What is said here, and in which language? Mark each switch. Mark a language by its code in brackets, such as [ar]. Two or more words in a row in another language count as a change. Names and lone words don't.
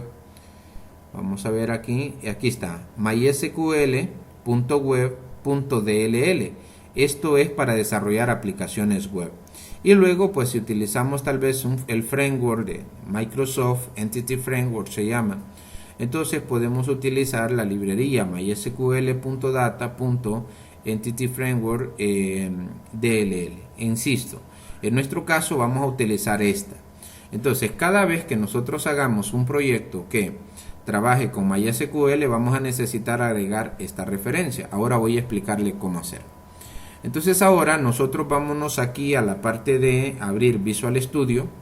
[es] Vamos a ver aquí está, mysql.web.dll. Esto es para desarrollar aplicaciones web. Y luego, pues si utilizamos tal vez el framework de Microsoft, Entity Framework se llama, entonces podemos utilizar la librería mysql.data.entity framework DLL. Insisto, en nuestro caso vamos a utilizar esta. Entonces, cada vez que nosotros hagamos un proyecto que trabaje con MySQL, vamos a necesitar agregar esta referencia. Ahora voy a explicarle cómo hacerlo. Entonces ahora nosotros vámonos aquí a la parte de abrir Visual Studio.